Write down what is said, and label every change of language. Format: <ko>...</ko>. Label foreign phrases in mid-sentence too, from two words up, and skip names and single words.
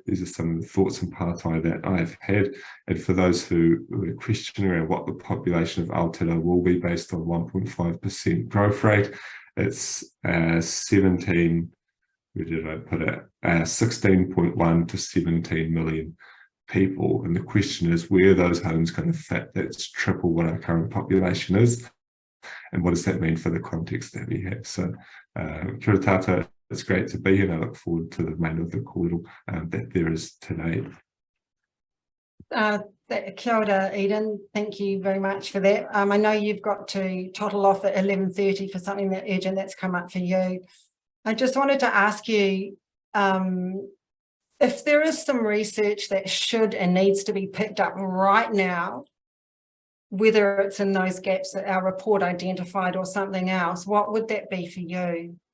<en>These are some of the thoughts and partai that I've had. And for those who are questioning around what the population of Aotearoa will be based on 1.5% growth rate, it's 16.1 to 17 million people. And the question is, where are those homes going to fit? That's triple what our current population is. And what does that mean for the context that we have? So,</en> <mi>kia ora tātou,</mi> <en>it's great to be here, and I look forward to the remainder of the kōrero that there is today.</en> <mi>Kia ora,</mi> <en>Eden. Thank you very much for that. I know you've got to toddle off at 11:30 for something that urgent that's come up for you. I just wanted to ask you if there is some research that should and needs to be picked up right now, whether it's in those gaps that our report identified or something else, what would that be for you?</en>